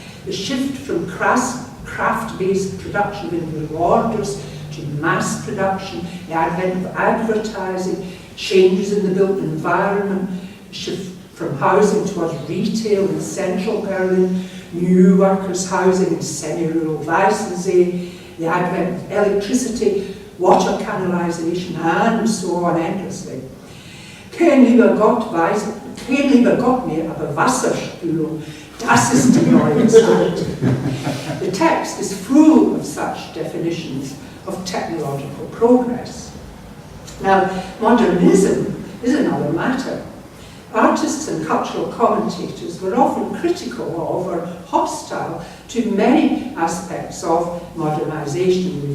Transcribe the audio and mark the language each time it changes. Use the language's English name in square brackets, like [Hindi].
[English] the shift from craft-based production of individual orders to mass production, the advent of advertising, changes in the built environment, shift from housing towards retail in central Berlin, new workers' housing in semi-rural Weissensee, the advent of electricity, water canalization, and so on endlessly. [German] Kein lieber Gott mehr, aber Wasserspülung, das ist die neue Zeit. [English] The text is full of such definitions of technological progress. Now, modernism is another matter. Artists and cultural commentators were often critical of or hostile to many aspects of modernization.